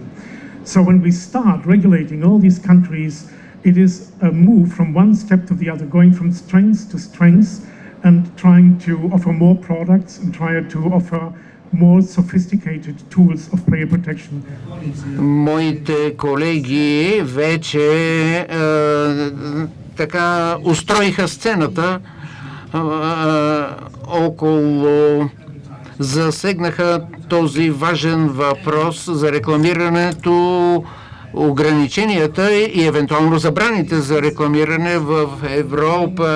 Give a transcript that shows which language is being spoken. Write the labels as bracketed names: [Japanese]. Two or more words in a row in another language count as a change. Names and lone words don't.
[English] So when we start regulating all these countries, it is a move from one step to the other, going from strength to strength and trying to offer more products and try to offer more sophisticated tools of player protection. [Bulgarian] Моите колеги вече така устроиха сцената засегнаха този важен въпрос за рекламирането, ограниченията и евентуално забраните за рекламиране в Европа.